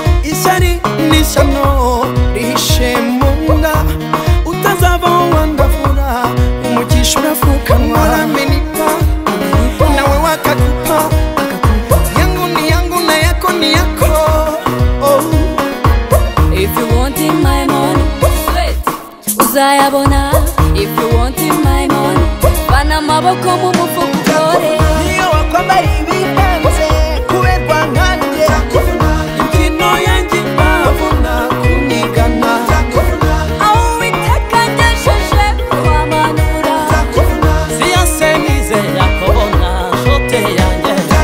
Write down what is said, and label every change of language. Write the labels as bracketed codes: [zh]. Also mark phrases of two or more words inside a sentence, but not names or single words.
[rw] Ishyari n'ishyano rihishe mu nda, utazava wandavura, umugisha urafukanwa. Nawe wakagupa, [sw] yangu ni yangu na yako ni yako. Oh. [en] If you want in my money, sweat. Uzayabona if you want in my money. [rw] Vana amaboko mu mufuka utore. Niyo wakwambara ibihenze, kuberwa nkanjye. Imbyino yanjye mbavuna kunigana. Aho Uwiteka angejeje kuhamanura. Siyanse nizera kubona shote yanjye.